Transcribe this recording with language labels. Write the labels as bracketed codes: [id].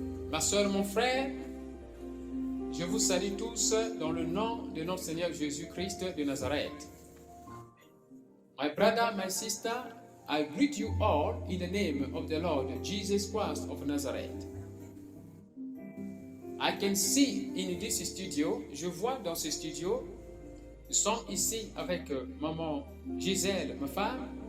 [fr] Ma soeur, mon frère, je vous salue tous dans le nom de notre Seigneur Jésus-Christ de Nazareth. [en] My brother, my sister, I greet you all in the name of the Lord Jesus Christ of Nazareth. I can see in this studio, [fr] je vois dans ce studio, nous sommes ici avec maman Gisèle, ma femme.